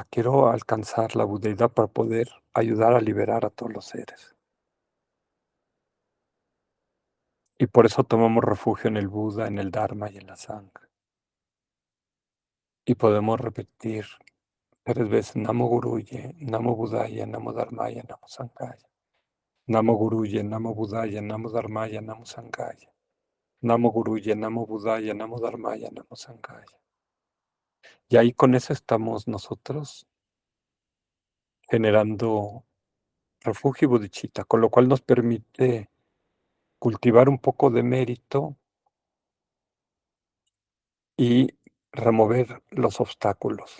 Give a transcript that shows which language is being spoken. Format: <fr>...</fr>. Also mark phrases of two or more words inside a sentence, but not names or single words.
<es>Quiero alcanzar la budeidad para poder ayudar a liberar a todos los seres. Y por eso tomamos refugio en el Buda, en el Dharma y en la Sangha. Y podemos repetir 3 veces:</es> <sa>Namo Guruye, Namo Buddhaya, Namo Dharmaya, Namo Sanghaya. Namo Guruye, Namo Buddhaya, Namo Dharmaya, Namo Sanghaya. Namo Guruye, Namo Buddhaya, Namo Dharmaya, Namo Sanghaya.</sa> <es>Y ahí con eso estamos nosotros generando refugio y bodhicitta, con lo cual nos permite cultivar un poco de mérito y remover los obstáculos.</es>